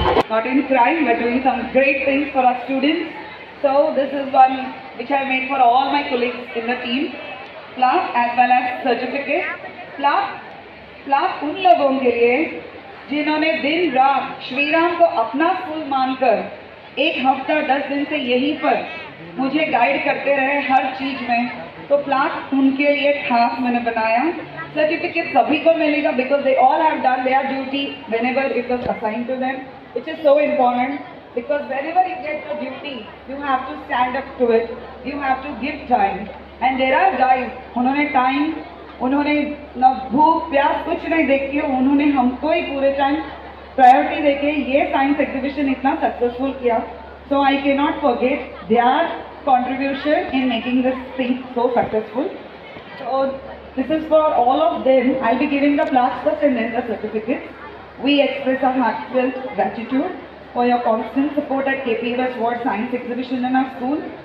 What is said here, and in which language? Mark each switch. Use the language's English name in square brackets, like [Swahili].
[English] Not in crime, but doing some great things for our students. So this is one which I made for all my colleagues in the team. Plaque as well as certificate. [Hindi] Plaque उन लोगों के लिए जिन्होंने दिन रात श्रीराम को अपना school मानकर एक हफ्ता 10 दिन से यहीं पर मुझे गाइड करते रहे हर चीज में. तो प्लाक उनके लिए खास मैंने बनाया. सर्टिफिकेट सभी को मिलेगा [English] because they all have done their duty whenever it was assigned to them, which is so important because whenever you get the duty, you have to stand up to it, you have to give time. And there are guys, [Hindi] उन्होंने time, उन्होंने न भूख प्यास कुछ नहीं देखी, उन्होंने हमको ही पूरे टाइम प्रायोरिटी देके ये साइंस एग्जीबिशन इतना सक्सेसफुल किया. [English] So I cannot forget their contribution in making this thing so successful. So this is for all of them. I'll be giving the plaques first and then the certificates. We express our heartfelt gratitude for your constant support at KPS Ward Science Exhibition in our school.